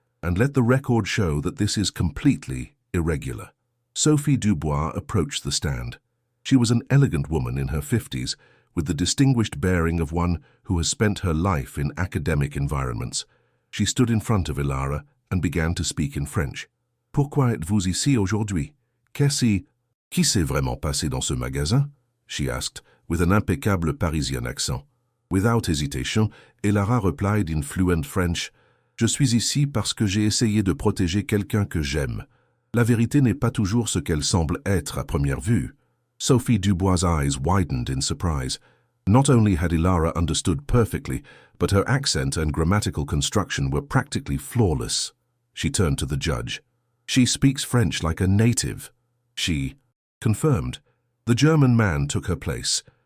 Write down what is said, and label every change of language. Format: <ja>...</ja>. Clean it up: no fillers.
<en>And let the record show that this is completely irregular. Sophie Dubois approached the stand. She was an elegant woman in her 50s, with the distinguished bearing of one who has spent her life in academic environments. She stood in front of Ilara and began to speak in French.</en> <fr>"Pourquoi êtes-vous ici aujourd'hui? Qui s'est vraiment passé dans ce magasin?"</fr> <en>she asked, with an impeccable Parisian accent. Without hesitation, Ilara replied in fluent French,</en> <fr>"Je suis ici parce que j'ai essayé de protéger quelqu'un que j'aime. La vérité n'est pas toujours ce qu'elle semble être à première vue."</fr> <en>Sophie Dubois' eyes widened in surprise. Not only had Ilara understood perfectly, but her accent and grammatical construction were practically flawless. She turned to the judge. "She speaks French like a native." She confirmed. The German man took her place.</en>